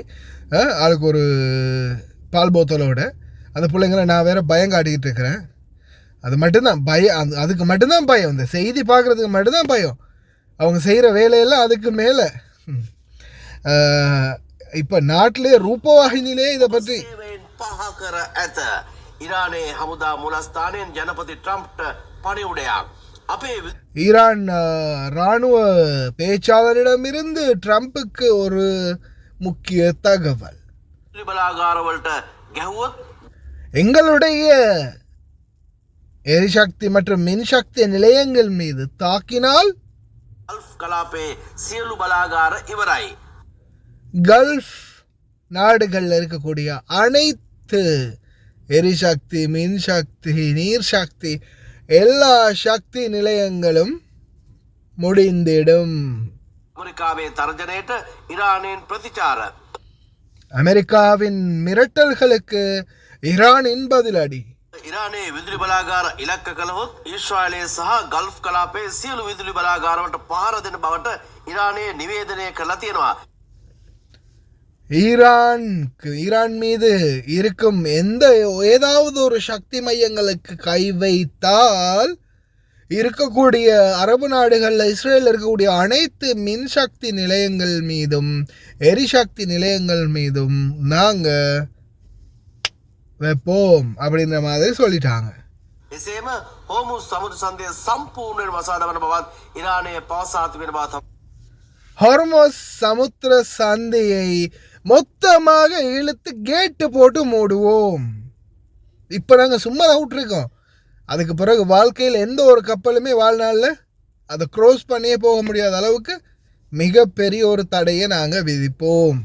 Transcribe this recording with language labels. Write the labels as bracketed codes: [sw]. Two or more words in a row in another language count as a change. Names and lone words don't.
[ta] அதுக்கு ஒரு பால் போத்தலோட அந்த பிள்ளைங்களை நான் வேறு பயங்காட்டிக்கிட்டு இருக்கிறேன். அது மட்டும்தான் பயம். அதுக்கு மட்டும்தான் பயம். இந்த செய்தி பார்க்குறதுக்கு மட்டும்தான் பயம். அவங்க செய்கிற வேலையெல்லாம் அதுக்கு மேலே. இப்போ நாட்டிலே ரூபவாகினிலே இதை பற்றி [si] ඊරානයේ හමුදා මුලස්ථානයෙන් ජනපති ට්‍රම්ප්ට පණිවුඩයක්. අපේ [ta] ஈரான் இராணுவ பேச்சாளரிடமிருந்து ட்ரம்ப்புக்கு ஒரு முக்கிய தகவல். [si] බලාගාරවලට ගැහුවොත් [ta] எங்களுடைய எரிசக்தி மற்றும் மின்சக்தி நிலையங்கள் மீது தாக்கினால் [si] ගල්ෆ් කලාපේ සියලු බලාගාර ඉවරයි. [ta] கல்ஃப் நாடுகளில் இருக்கக்கூடிய அனைத்து எரிசக்தி, மின்சக்தி, நீர் சக்தி, எல்லா சக்தி நிலையங்களும் முடிந்திடும். [si] ඇමෙරිකාවේ තර්ජනයට ඊරානයේ ප්‍රතිචාර. [ta] அமெரிக்காவின் மிரட்டல்களுக்கு ஈரானின் பதிலடி. [si] ඊරානයේ විදුලි බලාගාර ඉලක්ක කළහොත් ඊශ්‍රායලයේ සහ ගල්ෆ් කලාපයේ සියලු විදුලි බලාගාරවලට පහර දෙන බවට ඊරානයේ නිවේදනය කරලා තියෙනවා. [ta] ஈரான் மீது இருக்கும் ஏதாவது ஒரு சக்தி மையங்களுக்கு கை வைத்தால் இருக்கக்கூடிய அரபு நாடுகளில் இஸ்ரேலில் இருக்கக்கூடிய அனைத்து மின்சக்தி நிலையங்கள் மீதும் எரிசக்தி நிலையங்கள் மீதும் நாங்கள் வைப்போம் அப்படின்ற மாதிரி சொல்லிட்டாங்க. [si] එසේම හෝමුස් සමුද්‍ර සන්ධිය සම්පූර්ණයෙන් වසාදවන බවත් ඊරානයේ පවසා තිබෙන බව. [ta] ஹார்மஸ் சமுத்திர சந்தையை மொத்தமாக இழுத்து கேட்டு போட்டு மூடுவோம். இப்போ நாங்கள் சும்மா தான் விட்டுருக்கோம். அதுக்கு பிறகு வாழ்க்கையில் எந்த ஒரு கப்பலுமே வாழ்நாளில் அதை க்ரோஸ் பண்ணியே போக முடியாத அளவுக்கு மிகப்பெரிய ஒரு தடையை நாங்கள் விதிப்போம்.